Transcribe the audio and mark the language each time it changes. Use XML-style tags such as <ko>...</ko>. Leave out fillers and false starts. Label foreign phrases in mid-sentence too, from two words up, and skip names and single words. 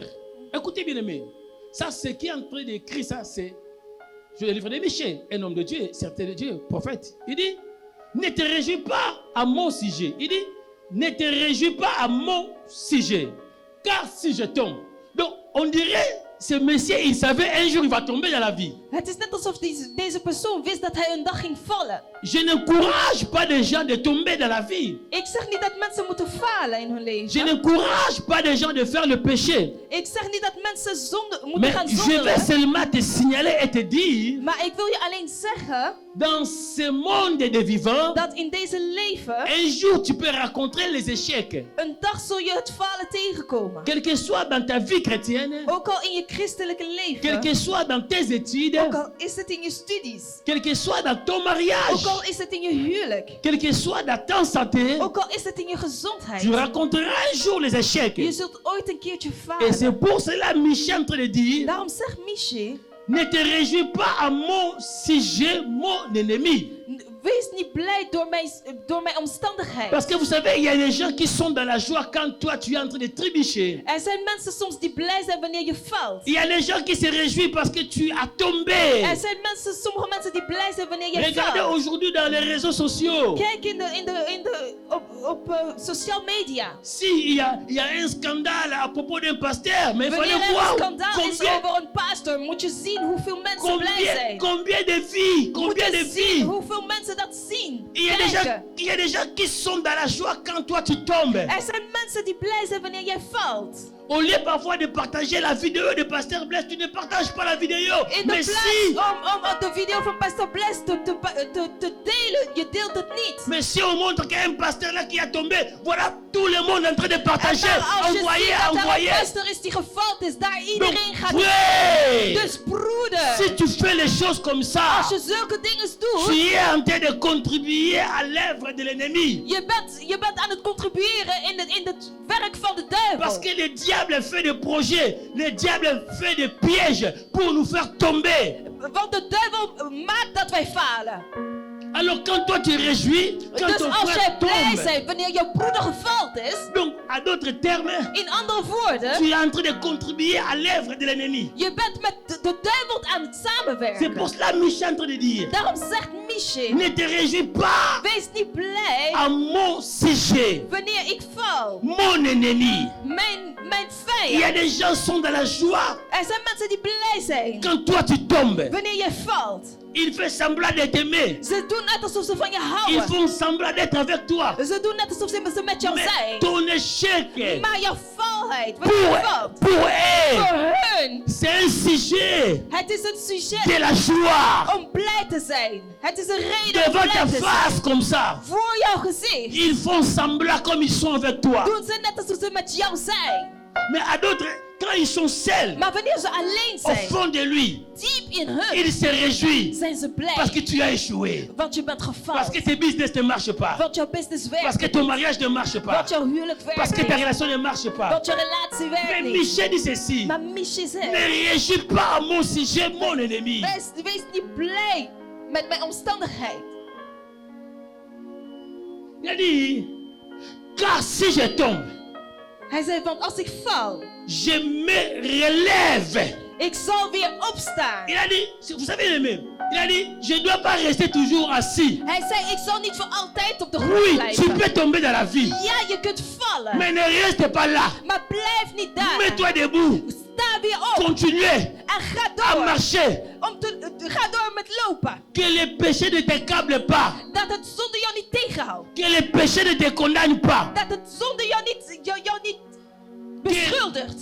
<fr>Écoutez bien aimé, ça c'est qui est en train d'écrire ça, c'est le livre de Michée, un homme de Dieu, certain de Dieu, prophète. Il dit, ne te réjouis pas à mon sujet. Il dit, ne te réjouis pas à mon sujet. Car si je tombe. Donc, on dirait, ce monsieur, il savait un jour il va tomber dans la vie.</fr> <nl>Het is net alsof deze persoon wist dat hij een dag ging vallen.</nl> <fr>Je n'encourage pas les gens de tomber dans la vie.</fr> <nl>Ik zeg niet dat mensen moeten falen in hun leven.</nl> <fr>Je n'encourage pas les gens de faire le péché.</fr> <nl>Ik zeg niet dat mensen moeten</nl> <fr>Mais</fr> <nl>gaan</nl> <fr>je</fr> <nl>zonderen.</nl> <fr>vais seulement te signaler et te dire,</fr> <nl>Maar ik wil je alleen zeggen</nl> <fr>dans ce monde des vivants,</fr> <nl>dat in deze leven</nl> <fr>un jour tu peux rencontrer les échecs.</fr> <nl>een dag zul je het falen tegenkomen.</nl> <fr>Quel que soit dans ta vie chrétienne,</fr> <nl>Ook al in je christelijke</nl> <fr>quel</fr> <nl>leven.</nl> <fr>que soit dans tes études,</fr> <nl>Ook al is het in je studies.</nl> <fr>quel que soit dans ton mariage,</fr> <nl>Ook al is het in je huwelijk.</nl> <fr>quel que soit dans ta santé,</fr> <nl>Ook al is het in je gezondheid.</nl> <fr>tu rencontreras un jour les échecs.</fr> <nl>Je zult ooit een keertje</nl> <fr>Et c'est</fr> <nl>falen.</nl> <fr>pour cela Michée est en train de dire,</fr> <nl>Daarom zegt Michée,</nl> <fr>ne te réjouis pas à mon sujet, mon ennemi.</fr> <nl>wees niet blij door mijn omstandigheid.</nl> <fr>Parce que vous savez, il y a des gens qui sont dans la joie quand toi tu es en train de trébucher.</fr> <nl>Er zijn mensen soms die blij zijn wanneer je valt.</nl> <fr>Il y a des gens qui se réjouissent parce que tu as tombé.</fr> <nl>Er zijn sommige mensen die blij zijn wanneer je</nl> <fr>Regardez</fr> <nl>valt.</nl> <fr>aujourd'hui dans les réseaux sociaux.</fr> <nl>Kijk op</nl> <en>social media.</en> <fr>Si il y a un scandale à propos d'un pasteur, mais il</fr> <nl>Wanneer</nl> <fr>fallait</fr> <nl>er een</nl> <fr>voir</fr> <nl>schandaal is over een pastor, moet je zien hoeveel mensen blij zijn.</nl> <fr>combien de vies,</fr> <nl>Moet</nl> <fr>combien de</fr> <nl>je zien</nl> <fr>vies.</fr> <nl>hoeveel mensen dat zien.</nl> <fr>Il y a des gens,</fr> <nl>Kijken.</nl> <fr>il y a des gens qui sont dans la joie quand toi tu tombes.</fr> <nl>Er zijn mensen die blij zijn wanneer jij valt.</nl> <fr>Au lieu parfois de partager la vidéo de Pasteur Blaise, tu ne partages pas la vidéo.</fr> <nl>In de</nl> <fr>Mais</fr> <nl>plaats</nl> <fr>si,</fr> <nl>om de video van Pastor Bless te delen, je deelt het niet.</nl> <fr>mais si on montre qu'il y a un pasteur là qui a tombé, voilà tout le monde en train de</fr> <nl>En</nl> <fr>partager,</fr> <nl>maar als je</nl> <fr>envoyer,</fr> <nl>ziet dat er</nl> <fr>envoyer.</fr> <nl>een pastor is die gevald is, daar</nl> <fr>Donc,</fr> <nl>iedereen gaat.</nl> <fr>frère,</fr> <nl>Dus broeder,</nl> <fr>si tu fais les choses comme ça,</fr> <nl>als je zulke dingen</nl> <fr>tu</fr> <nl>doet,</nl> <fr>es en train de contribuer à l'œuvre de l'ennemi.</fr> <nl>je bent aan het contribueren in het werk van de duivel.</nl> <fr>Parce que le diable fait des projets, le diable fait des pièges pour nous faire tomber.</fr> <nl>Want de duivel maakt dat wij falen.</nl> <fr>Alors quand toi tu réjouis, quand</fr> <nl>Dus</nl> <fr>ton</fr> <nl>als</nl> <fr>frère</fr> <nl>jij blij</nl> <fr>tombe,</fr> <nl>bent wanneer jouw broeder gevald is,</nl> <fr>donc à d'autres termes,</fr> <nl>in andere woorden,</nl> <fr>tu es en train de contribuer à l'œuvre de l'ennemi.</fr> <nl>je bent met de duivel aan het</nl> <fr>C'est</fr> <nl>samenwerken.</nl> <fr>pour cela que Michée est en train de dire,</fr> <nl>Daarom zegt Michée,</nl> <fr>ne te réjouis pas</fr> <nl>wees niet blij</nl> <fr>à mon sujet,</fr> <nl>wanneer ik val.</nl> <fr>mon ennemi.</fr> <nl>Mijn</nl> <fr>Il y a</fr> <nl>vijand.</nl> <fr>des gens qui sont dans la joie</fr> <nl>Er zijn mensen die blij zijn</nl> <fr>quand toi tu tombes.</fr> <nl>wanneer jij valt.</nl> <fr>Ils font semblant de t'aimer.</fr> <nl>Ze doen net alsof ze van je</nl> <fr>Ils</fr> <nl>houden.</nl> <fr>font semblant d'être avec toi.</fr> <nl>Ze doen net alsof ze met jou</nl> <fr>Mais</fr> <nl>zijn.</nl> <fr>ton échec,</fr> <nl>Maar jouw valheid, wanneer je valt,</nl> <fr>pour eux,</fr> <nl>voor hun,</nl> <fr>c'est un sujet</fr> <nl>het is een</nl> <fr>de</fr> <nl>sujet</nl> <fr>la joie.</fr> <nl>om blij te zijn. Het is een reden om</nl> <fr>Devant</fr> <nl>blij</nl> <fr>ta</fr> <nl>te zijn.</nl> <fr>face comme ça.</fr> <nl>Voor jouw gezicht</nl> <fr>Ils font semblant comme ils sont avec toi.</fr> <nl>doen ze net alsof ze met jou zijn.</nl> <fr>Mais à d'autres, quand ils sont seuls,</fr> <nl>Maar wanneer ze alleen</nl> <fr>au</fr> <nl>zijn,</nl> <fr>fond de lui,</fr> <nl>diep in hun,</nl> <fr>il se réjouit</fr> <nl>zijn ze</nl> <fr>parce que</fr> <nl>blij.</nl> <fr>tu as échoué.</fr> <nl>Want je bent</nl> <fr>Parce</fr> <nl>gefaald.</nl> <fr>que tes business ne marchent pas.</fr> <nl>Want jouw business</nl> <fr>Parce</fr> <nl>werkt</nl> <fr>que ton</fr> <nl>niet.</nl> <fr>mariage ne marche pas.</fr> <nl>Want jouw huwelijk</nl> <fr>Parce que</fr> <nl>werkt</nl> <fr>ta</fr> <nl>niet.</nl> <fr>relation ne marche pas.</fr> <nl>Want je relatie</nl> <fr>Mais</fr> <nl>werkt niet.</nl> <fr>Michée dit ceci.</fr> <nl>Maar Michée</nl> <fr>Ne</fr> <nl>zegt,</nl> <fr>réagis pas à mon sujet, mon ennemi.</fr> <nl>wees niet blij met mijn omstandigheid.</nl> <fr>Il a dit, car si je tombe,</fr> <nl>Hij zei, want als ik val,</nl> <fr>je me relève.</fr> <nl>ik zal weer opstaan.</nl> <fr>Il a dit, vous savez le même. Il a dit, je ne dois pas rester toujours assis.</fr> <nl>Hij zei, ik zal niet voor altijd op de grond</nl> <fr>Oui, tu</fr> <nl>blijven.</nl> <fr>peux tomber dans la vie.</fr> <nl>Ja, je kunt vallen.</nl> <fr>Mais ne reste pas là.</fr> <nl>Maar blijf niet daar.</nl> <fr>Mets-toi debout.</fr> <nl>Sta weer op.</nl> <fr>Continue</fr> <nl>En ga</nl> <fr>à</fr> <nl>door.</nl> <fr>marcher.</fr> <nl>Ga door met lopen.</nl> <fr>Que les péchés ne t'accablent pas.</fr> <nl>Dat het zonde jou niet tegenhoudt.</nl> <fr>Que les péchés ne te condamnent pas.</fr> <nl>Dat het zonde jou niet beschuldigt.</nl>